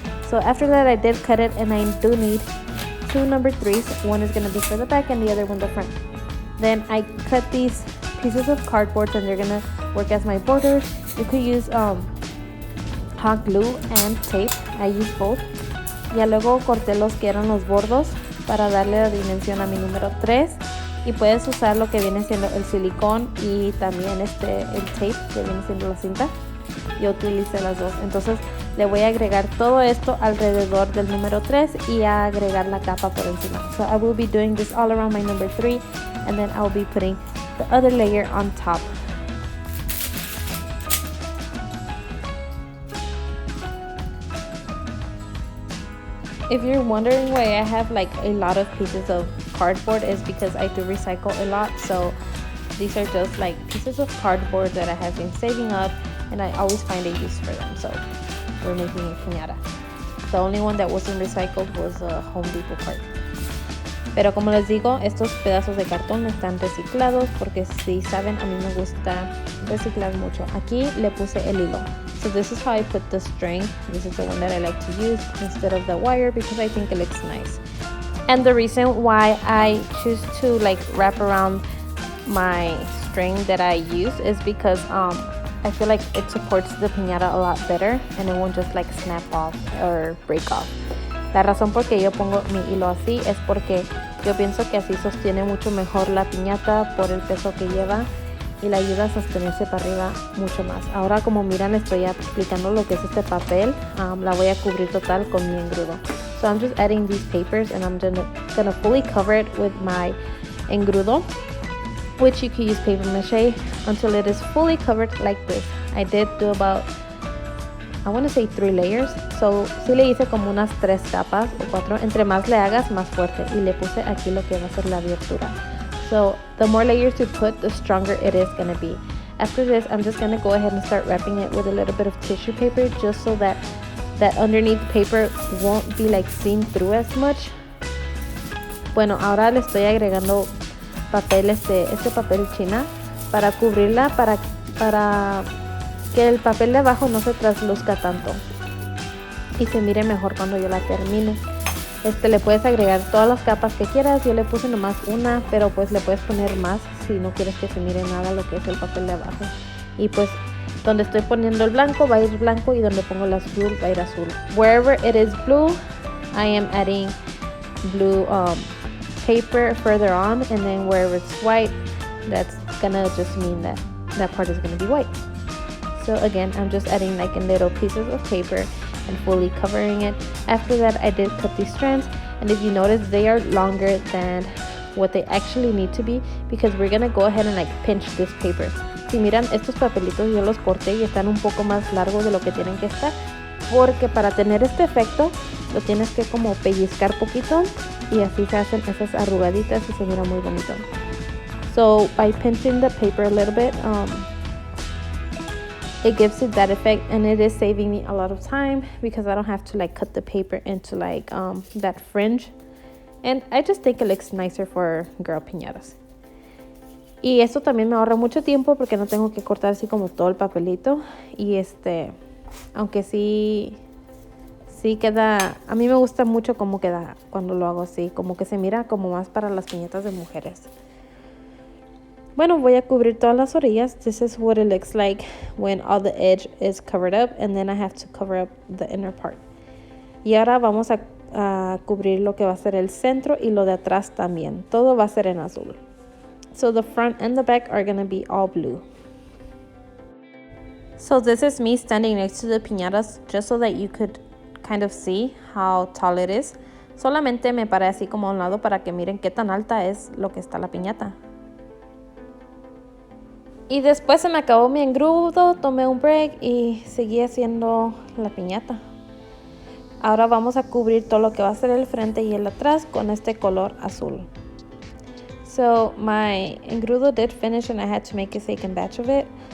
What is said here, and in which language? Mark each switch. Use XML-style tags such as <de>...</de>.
<en>So after that I did cut it and I do need 2 number 3s. One is going to be for the back and the other one the front. Then I cut these pieces of cardboard and they're going to work as my borders. You could use hot glue and tape. I use both.</en> <es>Ya luego corté los que eran los bordos para darle la dimensión a mi número 3. Y puedes usar lo que viene siendo el silicón y también el tape que viene siendo la cinta. Yo utilicé las dos. Entonces le voy a agregar todo esto alrededor del número 3 y a agregar la capa por encima.</es> <en>So I will be doing this all around my number 3 and then I'll be putting the other layer on top. If you're wondering why I have like a lot of pieces of cardboard, is because I do recycle a lot. So these are just like pieces of cardboard that I have been saving up and I always find a use for them. So we're making a piñata. The only one that wasn't recycled was a Home Depot card.</en> <es>Pero como les digo, estos pedazos de cartón están reciclados porque si saben, a mí me gusta reciclar mucho. Aquí le puse el hilo.</es> <en>So this is how I put the string. This is the one that I like to use instead of the wire because I think it looks nice. And the reason why I choose to like wrap around my string that I use is because I feel like it supports the piñata a lot better and it won't just like snap off or break off.</en> <es>La razón por que yo pongo mi hilo así es porque yo pienso que así sostiene mucho mejor la piñata por el peso que lleva y la ayuda a sostenerse para arriba mucho más. Ahora como miran estoy aplicando lo que es este papel, la voy a cubrir total con mi engrudo.</es> <en>So I'm just adding these papers and I'm gonna fully cover it with my engrudo, which you can use paper mache until it is fully covered like this. I did do about, I want to say 3 layers.</en> <es>So sí le hice como unas 3 capas o 4. Entre más le hagas, más fuerte. Y le puse aquí lo que va a ser la abertura.</es> <en>So the more layers you put, the stronger it is going to be. After this, I'm just going to go ahead and start wrapping it with a little bit of tissue paper just so that underneath paper won't be like seen through as much.</en> <es>Bueno, ahora le estoy agregando papel, este papel china para cubrirla, para que el papel de abajo no se trasluzca tanto y se mire mejor cuando yo la termine. Le puedes agregar todas las capas que quieras. Yo le puse nomás una, pero pues le puedes poner más si no quieres que se mire nada lo que es el papel de abajo. Y pues donde estoy poniendo el blanco va a ir blanco y donde pongo el azul va a ir azul.</es> <en>Wherever it is blue, I am adding blue paper further on, and then wherever it's white, that's gonna just mean that that part is gonna be white. So again, I'm just adding like in little pieces of paper and fully covering it. After that, I did cut these strands, and if you notice, they are longer than what they actually need to be, because we're gonna go ahead and like pinch this paper.</en> <es>Si miran, estos papelitos yo los corté y están un poco más largos de lo que tienen que estar, porque para tener este efecto lo tienes que como pellizcar poquito y así se hacen esas arrugaditas y se mira muy bonito.</es> <en>So by pinching the paper a little bit, it gives it that effect, and it is saving me a lot of time because I don't have to like cut the paper into like that fringe, and I just think it looks nicer for girl piñatas.</en> <es>Y esto también me ahorra mucho tiempo porque no tengo que cortar así como todo el papelito. Y aunque sí queda, a mí me gusta mucho cómo queda cuando lo hago así, como que se mira como más para las piñatas de mujeres. Bueno, voy a cubrir todas las orillas.</es> <en>This is what it looks like when all the edge is covered up, and then I have to cover up the inner part.</en> <es>Y ahora vamos a cubrir lo que va a ser el centro y lo de atrás también. Todo va a ser en azul.</es> <en>So the front and the back are gonna be all blue. So this is me standing next to the piñatas just so that you could kind of see how tall it is.</en> <es>Solamente me paré así como a un lado para que miren qué tan alta es lo que está la piñata. Y después se me acabó mi engrudo, tomé un break y seguí haciendo la piñata. Ahora vamos a cubrir todo lo que va a ser el frente y el atrás con este color azul.</es> <en>So my engrudo did finish and I had to make a second batch of it.</en>